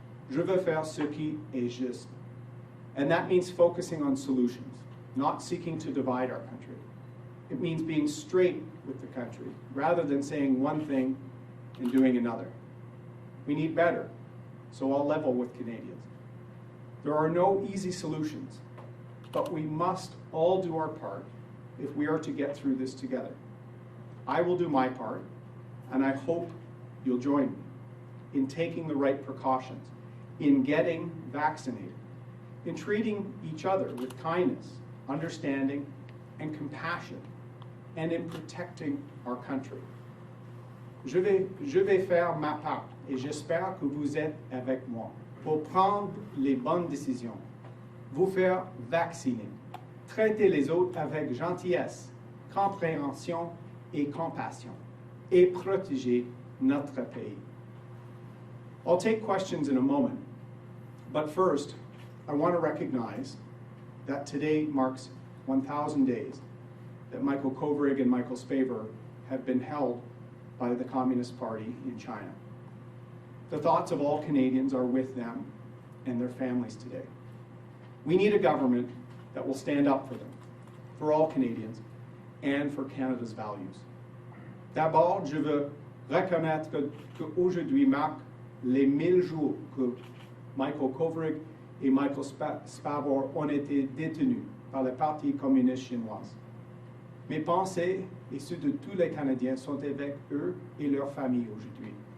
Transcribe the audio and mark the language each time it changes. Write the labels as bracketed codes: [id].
[fr] Je veux faire ce qui est juste. [en] And that means focusing on solutions, not seeking to divide our country. It means being straight with the country, rather than saying one thing and doing another. We need better, so I'll level with Canadians. There are no easy solutions, but we must all do our part if we are to get through this together. I will do my part, and I hope you'll join me in taking the right precautions, in getting vaccinated, in treating each other with kindness, understanding, and compassion, and in protecting our country. [fr] Je vais faire ma part, et j'espère que vous êtes avec moi pour prendre les bonnes décisions, vous faire vacciner, traiter les autres avec gentillesse, compréhension et compassion, et protéger notre pays. [en] I'll take questions in a moment, but first, I want to recognize that today marks 1,000 days that Michael Kovrig and Michael Spavor have been held by the Communist Party in China. The thoughts of all Canadians are with them and their families today. We need a government that will stand up for them, for all Canadians, and for Canada's values. [fr] D'abord, je veux reconnaître qu'aujourd'hui marque les 1000 jours que Michael Kovrig et Michael Spavor ont été détenus par le Parti communiste chinois. Mes pensées et ceux de tous les Canadiens sont avec eux et leurs familles aujourd'hui.